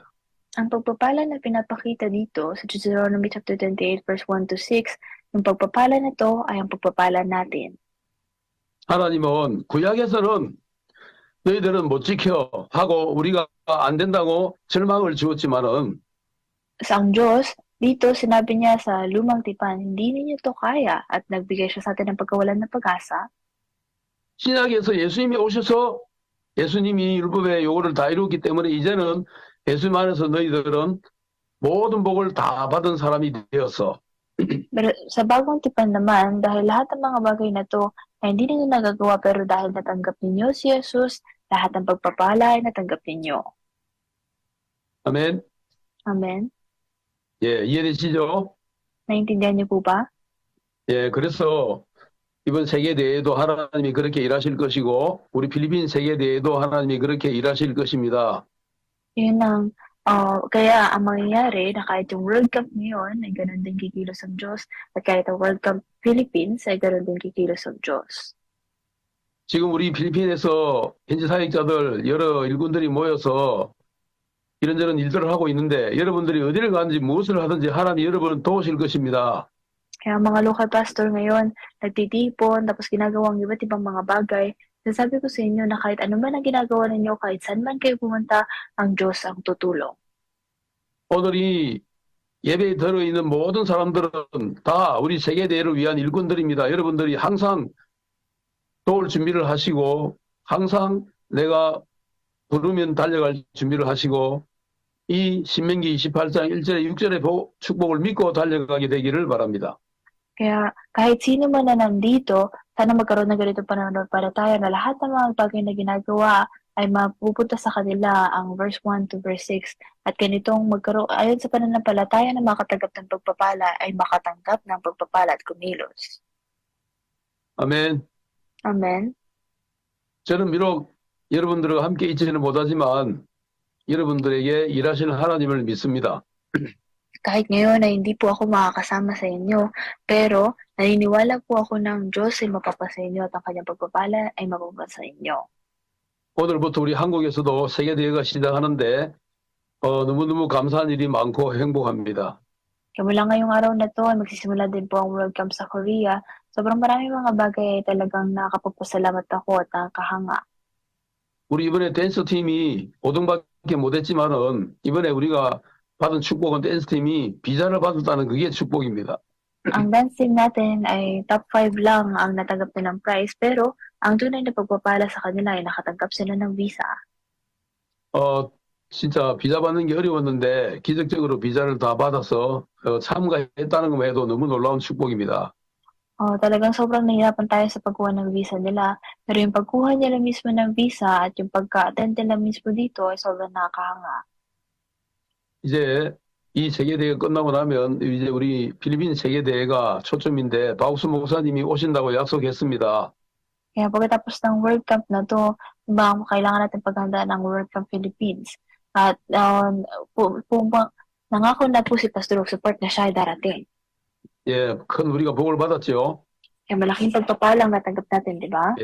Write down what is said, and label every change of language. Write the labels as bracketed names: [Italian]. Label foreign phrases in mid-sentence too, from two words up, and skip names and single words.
[Filipino] Ang pagpapala na pinapakita dito sa Deuteronomy [English] chapter 28 verse 1 to 6, [Filipino] yung pagpapala na to ay ang pagpapala natin. [Korean] 하나님은 구약에서는 너희들은 못 지켜 하고 우리가 안 된다고 절망을 주었지만은 [Filipino] Sa ang Diyos, dito sinabi niya sa lumang tipan, hindi ninyo to kaya at nagbigay siya sa atin ng pagkawalan ng pag-asa. [Korean] 신약에서 예수님이 오셔서 예수님이 율법의 요구를 다 이루었기 때문에 이제는 예수님 안에서 너희들은 모든 복을 다 받은 사람이 되었어. [Filipino] Pero sa bagong tipan naman, dahil lahat ng mga bagay na to ay hindi ninyo nagagawa pero dahil natanggap ninyo si Jesus, lahat ng pagpapala ay natanggap ninyo. [Korean] 아멘. [Filipino] Amen? [Korean] 예, 이해되시죠? [Filipino] Naintindihan niyo po ba? [Korean] 예, 그래서 이번 세계대회도 하나님이 그렇게 일하실 것이고 우리 필리핀 세계대회도 하나님이 그렇게 일하실 것입니다. [Filipino] Yun ang, kaya ang mangyayari na kahit yung World Cup ngayon ay ganun din kikilos ang Diyos at kahit ang World Cup Philippines ay ganun din kikilos ang Diyos. [Korean] 지금 우리 필리핀에서 현지 사역자들 여러 일꾼들이 모여서 이런저런 일들을 하고 있는데 여러분들이 어디를 가든지 무엇을 하든지 하나님 여러분을 도우실 것입니다. [Filipino] Kaya ang mga [English] local pastor [Filipino] ngayon, nagtitipon, tapos ginagawang iba't ibang mga bagay. Sasabi ko sa inyo na kahit ano man ang ginagawa ninyo, kahit saan man kayo pumunta, ang Diyos ang tutulong. [Korean] 오늘 이 예배에 들어있는 모든 사람들은 다 우리 세계대회를 위한 일꾼들입니다. 여러분들이 항상 도울 준비를 하시고 항상 내가 부르면 달려갈 준비를 하시고 이 신명기 28장 1절에 6절의 축복을 믿고 달려가게 되기를 바랍니다. [Filipino] Kaya kahit sino man na nandito, sana magkaroon ng ganito pananampalataya na lahat ng mga bagay na ginagawa ay mapupunta sa kanila ang [English] verse 1 to verse 6. [Filipino] At ganitong magkaroon, ayon sa pananampalataya na makatanggap ng pagpapala ay makatanggap ng pagpapala at kumilos. [Korean] 아멘. [Filipino] Amen. [Korean] 저는 비록 여러분들과 함께 있지는 못하지만 여러분들에게 일하실 하나님을 믿습니다. [Filipino] Kahit ngayon ay hindi po ako makakasama sa inyo, pero naniniwala po ako ng Diyos ay mapapasa inyo at ang kanyang pagpapala ay mapapasa inyo. [Korean] 오늘부터 우리 한국에서도 세계대회가 시작하는데 너무너무 감사한 일이 많고 행복합니다. [Filipino] Mula ngayong araw na to ay magsisimula din po ang World Cup sa Korea. Sobrang maraming mga bagay ay talagang nakakapagpasalamat ako at nakakahanga. [Korean] 우리 이번에 댄스 팀이 5등밖에 못했지만은 이번에 우리가 받은 축복은 댄스 팀이 비자를 받았다는 그게 축복입니다. [Filipino] Ang [English] dance team [Filipino] natin ay top 5 lang ang natanggap na ng prize, pero ang tunay na pagpapala sa kanila ay nakatanggap sila ng visa. [Korean] 진짜 비자 받는 게 어려웠는데 기적적으로 비자를 다 받아서 참가했다는 것만 해도 너무 놀라운 축복입니다. [Filipino] Talagang sobrang nahihirapan tayo sa pagkuha ng visa nila, pero yung pagkuha nila mismo ng visa at yung pagka-attend nila mismo dito ay sobrang nakakahanga. [Korean] 이제 이 세계대회가 끝나고 나면 이제 우리 필리핀 세계대회가 초점인데 박수 목사님이 오신다고 약속했습니다. [Filipino] Kaya pagkatapos ng World Cup na to, kailangan natin paghandaan ng World Cup Philippines. At nangako na po si Pastor Support na siya ay darating. [Korean] 예, 큰 우리가 복을 받았죠. [Filipino] Kaya malaking pagpapalang natanggap natin, di ba?